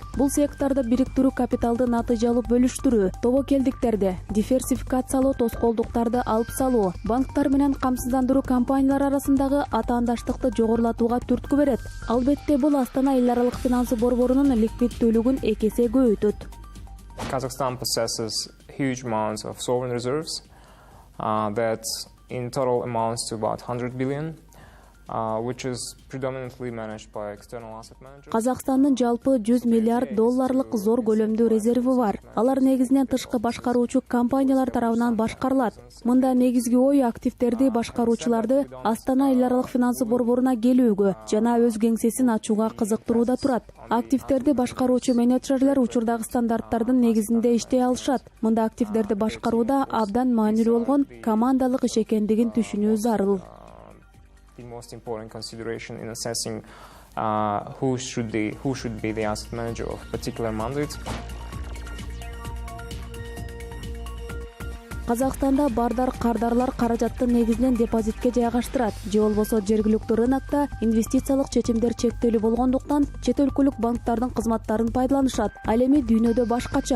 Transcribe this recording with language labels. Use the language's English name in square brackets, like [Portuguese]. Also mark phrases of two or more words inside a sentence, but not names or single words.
[Kyrgyz] Бул сектордо бириктирүү капиталды натыйжалуу бөлүштүрүү, тобокелдиктерди диверсификациялоо, тоскоолдуктарды алып салуу, банктар менен камсыздандыруу компаниялар арасындагы атаандаштыкты жогорулатууга түрткү берет. Албетте бул Астана эл аралык финансы борборунун ликвиддүүлүгүн 2 эсе көбөйтөт. [English] Kazakhstan possesses huge amounts of sovereign reserves that in total amounts to about 100 billion. Which is predominantly managed by external asset managers. [Kyrgyz] Казакстандын жалпы 100 миллиард долларлык зор көлөмдүү резерви бар. Алар негизинен тышкы башкаруучу компаниялар тарабынан башкарылат. Мында негизги ой активтерди башкаруучуларды Астана эл аралык финансы борборуна келүүгө жана өз кеңсесин ачууга кызыктырууда турат. Активтерди башкаруучу менеджерлер учурдагы стандарттардын негизинде иштей алышат. Мында активдерди башкарууда абдан маанилүү болгон командалык иш экендигин түшүнүү зарыл. [English] The most important consideration in assessing who should be the asset manager of particular mandate. [Kyrgyz] Казакстанда бардар кардарлар каражаттын негизинен депозитке жайгаштырат. Же болбосо жергиликтүү рынокто инвестициялык чечимдер чектелүү болгондуктан чет өлкөлүк банктардын кызматтарын пайдаланышат. Ал эми дүйнөдө башкача.